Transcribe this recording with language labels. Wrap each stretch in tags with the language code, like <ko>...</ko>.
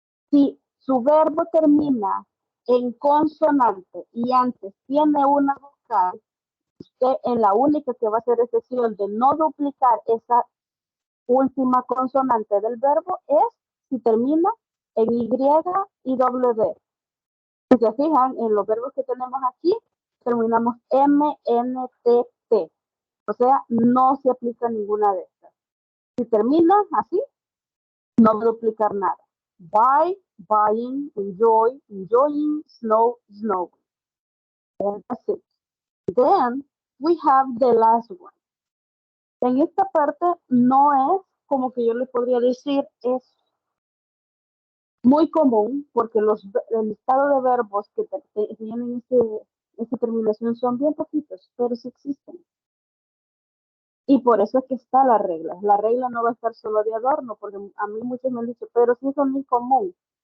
<es>Si su verbo termina en consonante y antes tiene una vocal, usted en la única que va a hacer excepción de no duplicar esa última consonante del verbo es si termina en Y y W. Si se fijan, en los verbos que tenemos aquí, terminamos M, N, T, T. O sea, no se aplica ninguna de estas. Si termina así, no va a duplicar nada.</es> <en>Buy, buying, enjoy, enjoying, snow, snowing. And that's it. Then we have the last one.</en> <es>En esta parte no es como que yo le podría decir, es muy común porque el listado de verbos que tienen esta terminación son bien poquitos, pero sí existen. Y por eso es que está la regla. La regla no va a estar solo de adorno, porque a mí muchos me han dicho, pero sí son muy común.</es>